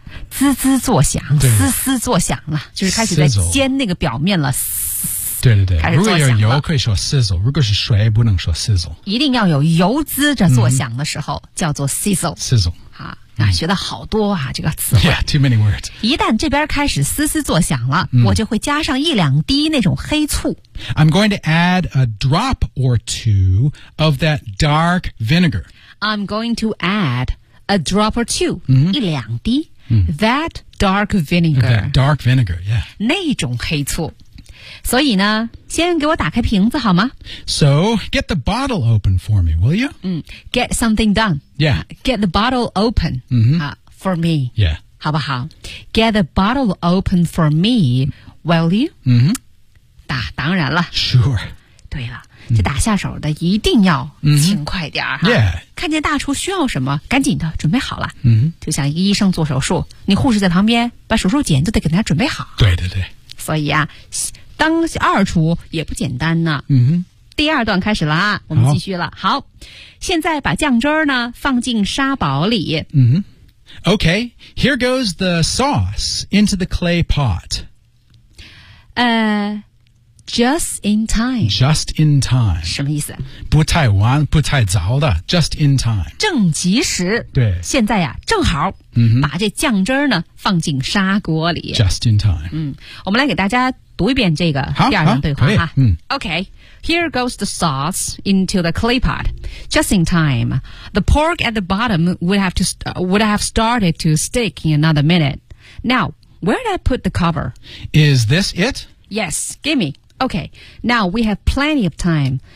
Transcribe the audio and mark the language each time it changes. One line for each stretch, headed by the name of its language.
Chinese: 滋滋作响嘶嘶作响了就是开始在煎那个表面了对对对，如果有油可以说 sizzle， 如果是水不能说 sizzle。一定要有油滋着作响的时候、嗯、叫做 sizzle。
English: sizzle
Chinese: 啊，那、嗯、学的好多啊，这个词汇。
English: Yeah, too many words。
Chinese: 一旦这边开始嘶嘶作响了、嗯，我就会加上一两滴那种黑醋。
English: I'm going to add a drop or two of that dark vinegar. I'm going to add a drop or two，、嗯、
Chinese: 一两滴、嗯、
English: that dark vinegar. That dark vinegar, yeah.
Chinese: 那种黑醋。所以呢先给我打开瓶子好吗
English: So, get the bottle open for me, will you?、嗯、get something done. Yeah. Get the bottle open、 mm-hmm. For me. Yeah.
Chinese: 好不好
English: Get the bottle open for me, will you?、 Mm-hmm.
Chinese: 打当然了
English: Sure.
Chinese: 对了、mm-hmm. 这打下手的一定要勤快点、mm-hmm.
English: 哈 Yeah.
Chinese: 看见大厨需要什么赶紧的准备好了、 mm-hmm. 就像一个医生做手术你护士在旁边把手术剪都得给他准备好。对对对。所以啊当二厨也不简单呢、嗯、第二段开始了啊我们继续了 好现在把酱汁呢放进沙堡里、
English: 嗯、OK Here goes the sauce into the clay pot Just in time Just in time
Chinese: 什么意思不太晚不太早的
English: Just in time
Chinese: 正及时对现在呀、啊、正好、嗯、把这酱汁呢放进砂锅里
English: Just in time、
Chinese: 嗯、我们来给大家读一遍这个第二段对话哈、嗯、
English: OK Here goes the sauce into the clay pot Just in time The pork at the bottom would have started to stick in another minute Now, where did I put the cover? Is this it? Yes, gimme Okay, now we have plenty of time.